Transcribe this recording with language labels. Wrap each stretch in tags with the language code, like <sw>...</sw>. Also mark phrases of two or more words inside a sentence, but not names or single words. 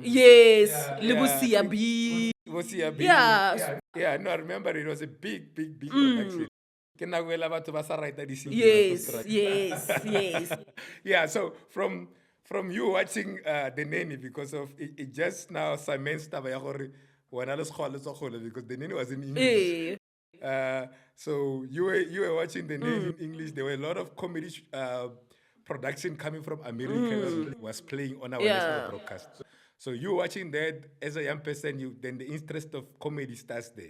<en>Yes, Lebo Siabi. Wosiabi. Yeah. Yeah, no, I remember it was a big production. Yes. Yeah, so from you watching the nanny, because of it just now cements</en> <nso>taba ya gore wena le sekgowa le tswa kgole,</nso> <en>because the nanny was in English. So you were watching the nanny in English. There were a lot of comedy production coming from America was playing on our national broadcast. So you watching that as a young person, then the interest of comedy starts there.</en>